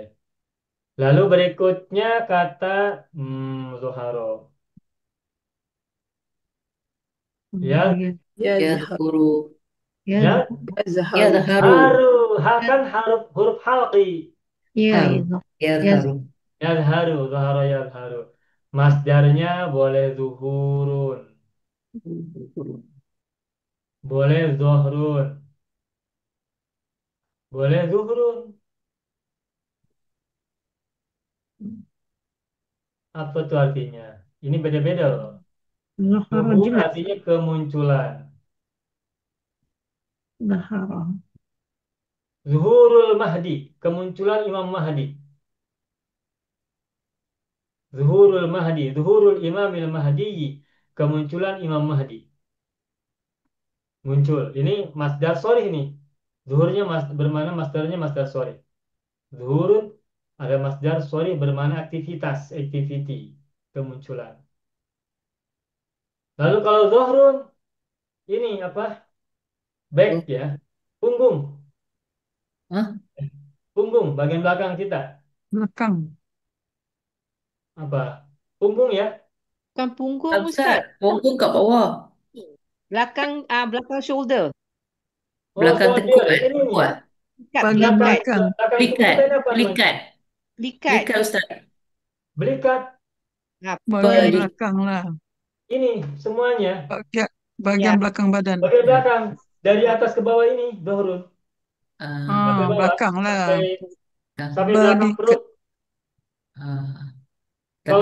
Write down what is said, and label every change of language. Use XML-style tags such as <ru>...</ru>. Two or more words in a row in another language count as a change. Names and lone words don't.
<id>Lalu berikutnya kata Zoharo. Ya, Ya, Yadhkuru. ya, ya, Yadharu. haru. Ha kan huruf halqi. ya, Haru. itu. Yadharu.</id> <ar>Yadharu, Zoharo yadharu.</ar> <id>Masdarnya boleh zuhurun. Boleh zohrun. Boleh zuhrun. Apa tuh artinya? Ini beda-beda loh. Zahara Zuhur jelas. artinya kemunculan. Zahara. Zuhurul Mahdi, kemunculan Imam Mahdi. Zuhurul Mahdi, Zuhurul Imamil Mahdi, kemunculan Imam Mahdi. Muncul. Ini masdar sorry nih. Zuhurnya bermana masdarnya masdar sorry. Zuhurun ada masdar sorry bermana aktivitas, activity, kemunculan. Lalu kalau zuhrun ini apa? Back ya. Punggung. Hah? Punggung bagian belakang kita. Belakang. Apa? Punggung ya. Bukan punggung,</id> <ms>Tak, Ustaz. Ustaz. Punggung kat bawah.</ms> <id>Belakang shoulder. Oh, Belakang tekuk shoulder. Ini nih. Kuat. Likat, Bagian Belakang, likat, belakang. belakang tubuh Likat. kita ini apa namanya? Likat. likat. Likat, Ustaz. Belikat. Nah, Bagian Beli. belakang lah. Ini semuanya. Bagian Ya. belakang badan. Bagian belakang. Dari atas ke bawah ini. Dohrun. Sampai bawah. Belakang lah. Sampai belakang perut. Tapi</id>